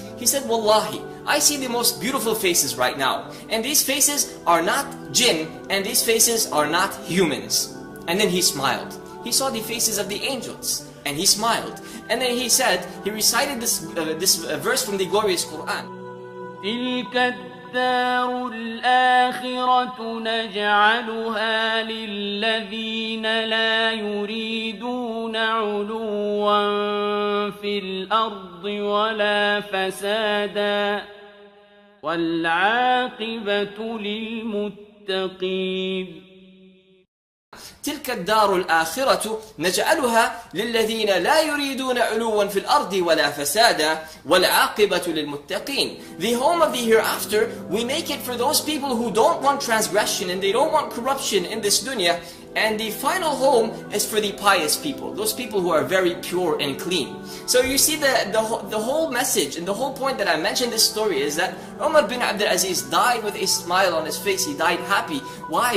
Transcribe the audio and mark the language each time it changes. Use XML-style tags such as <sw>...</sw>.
<en>He said, Wallahi, I see the most beautiful faces right now. And these faces are not jinn, and these faces are not humans. And then he smiled. He saw the faces of the angels. And he smiled. And then he said, he recited this verse from the glorious Quran.</en> <ar>الدار الآخرة نجعلها للذين لا يريدون علوا في الأرض ولا فسادا والعاقبة للمتقين. تلك الدار الآخرة نجعلها للذين لا يريدون علوا في الأرض ولا فسادا والعاقبة للمتقين.</ar> <en>The home of the hereafter, we make it for those people who don't want transgression and they don't want corruption in this dunya. And the final home is for the pious people, those people who are very pure and clean. So you see the whole message and the whole point that I mentioned this story is that Umar bin Abdul Aziz died with a smile on his face. He died happy. Why?</en>